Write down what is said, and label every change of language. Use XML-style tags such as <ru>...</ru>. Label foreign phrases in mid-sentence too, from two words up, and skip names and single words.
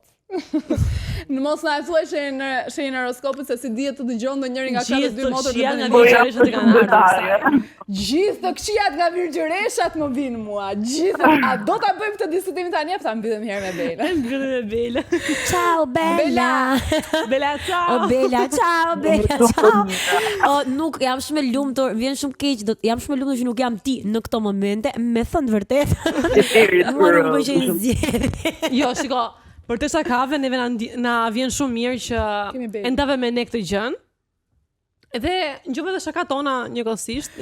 <sq>Në mos na e thuaj shenjën horoskopit se si dihet të dëgjon ndonjëri nga këto dy motor të bëjnë. po ja Virgjëreshat e kanë ardhur. Gjithë të këqijat nga virgjëreshat më vinë mua. Gjithë. A do ta bëjmë këtë diskutimin tani apo ta mbyllim herë me Bela? Mbyllim me Bela.</sq> <it>Ciao Bella. Bela, ciao. O Bella, ciao Bella, ciao.</it> <sq>O nuk jam shumë e lumtur, vjen shumë keq, jam shumë e lumtur që nuk jam ti në këto momente, me thënë vërtet. Mua nuk më qenë zgjedhje. Jo, shiko, për të shakave neve na vjen shumë mirë Kemi që Bela. endave me ne këtë gjën. Edhe ngjove dhe shakat tona njëkohësisht.</sq>